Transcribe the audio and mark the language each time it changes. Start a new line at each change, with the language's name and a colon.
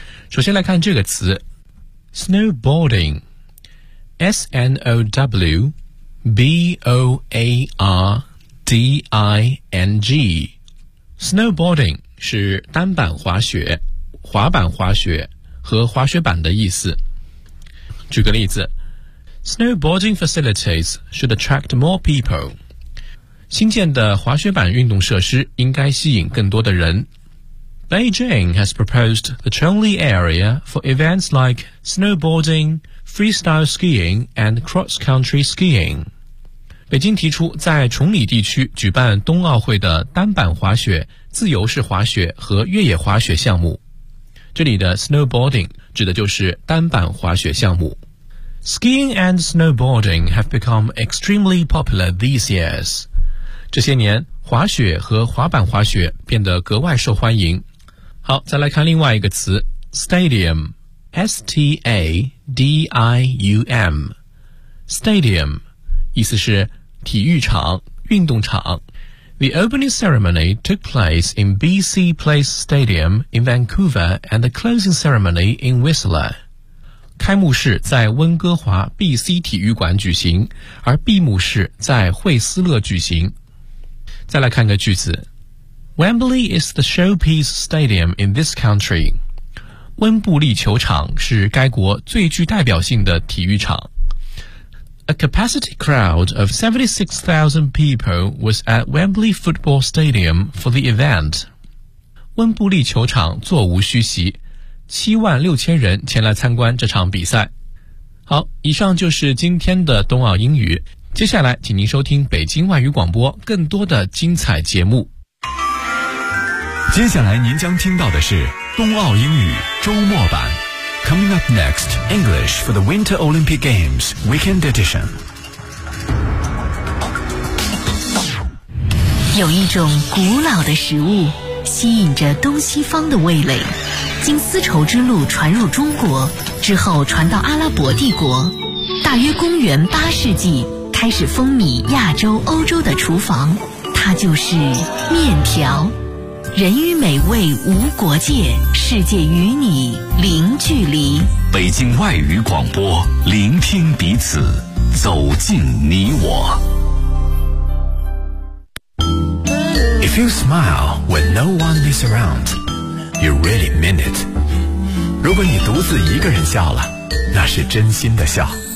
Chinese: 首先来看这个词 Snowboarding S-N-O-W-B-O-A-R-D-I-N-G Snowboarding 是单板滑雪，滑板滑雪和滑雪板的意思。举个例子，
English: Snowboarding facilities should attract more people.
Chinese: 新建的滑雪板运动设施应该吸引更多的人。
English: Beijing has proposed the Chongli area for events like snowboarding, freestyle skiing, and cross-country skiing.
Chinese: 北京提出在崇礼地区举办冬奥会的单板滑雪、自由式滑雪和越野滑雪项目。这里的 snowboarding 指的就是单板滑雪项目。
English: Skiing and snowboarding have become extremely popular these years.
Chinese: 这些年滑雪和滑板滑雪变得格外受欢迎。好，再来看另外一个词 stadium S-T-A-D-I-U-M stadium 意思是体育场、运动场。
English: The opening ceremony took place in BC Place Stadium in Vancouver and the closing ceremony in Whistler.
Chinese: 开幕式在温哥华 BC 体育馆举行，而闭幕式在惠斯勒举行。再来看个句子。
English: Wembley is the showpiece stadium in this country.
Chinese: 温布利球场是该国最具代表性的体育场。
English: A capacity crowd of 76,000 people was at Wembley Football Stadium for the event.
Chinese: 温布利球场座无虚席，76,000人前来参观这场比赛。好，以上就是今天的冬奥英语。接下来，请您收听北京外语广播更多的精彩节目。接下来您将听到的是冬奥英语周末版。
English: Coming up next, English for the Winter Olympic Games Weekend Edition.
Chinese: 有一种古老的食物吸引着东西方的味蕾，经丝绸之路传入中国之后传到阿拉伯帝国，大约公元八世纪开始风靡亚洲欧洲的厨房，它就是面条。人与美味无国界，世界与你零距离。北京外语广播，聆听彼此，走进你我。
English: If you smile when no one is around, you really mean it.
Chinese: 如果你独自一个人笑了，那是真心的笑。